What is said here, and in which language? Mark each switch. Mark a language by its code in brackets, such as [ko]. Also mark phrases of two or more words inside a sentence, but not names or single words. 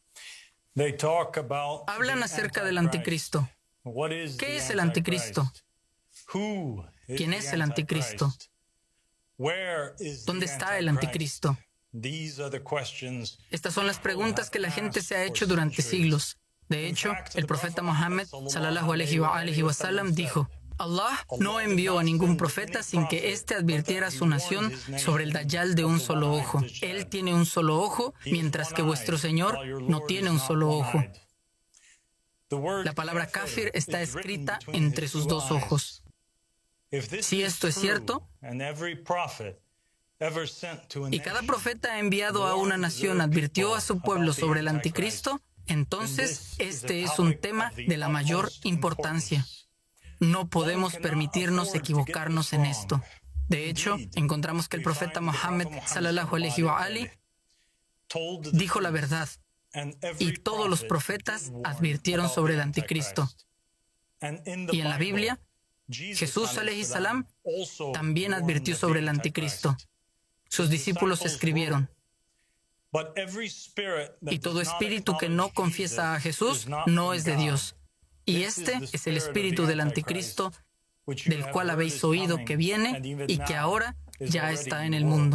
[es] Hablan acerca del anticristo. ¿Qué es el anticristo? ¿Quién es el anticristo? ¿Dónde está el anticristo? Estas son las preguntas que la gente se ha hecho durante siglos. De hecho, el profeta Mohammed [ar] صلى الله عليه و سلم [es] dijo: Allah no envió a ningún profeta sin que éste advirtiera a su nación sobre el Dajjal de un solo ojo. Él tiene un solo ojo, mientras que vuestro Señor no tiene un solo ojo. La palabra kafir está escrita entre sus dos ojos. Si esto es cierto, y cada profeta enviado a una nación advirtió a su pueblo sobre el anticristo, entonces este es un tema de la mayor importancia. No podemos permitirnos equivocarnos en esto. De hecho, encontramos que el profeta Mohammed [ar] صلى الله عليه و آله [es] dijo la verdad, y todos los profetas advirtieron sobre el anticristo. Y en la Biblia, Jesús [ar] عليه السلام [es] también advirtió sobre el anticristo. Sus discípulos escribieron: y todo espíritu que no confiesa a Jesús no es de Dios. Y este es el espíritu del anticristo, del cual habéis oído que viene y que ahora ya está en el mundo.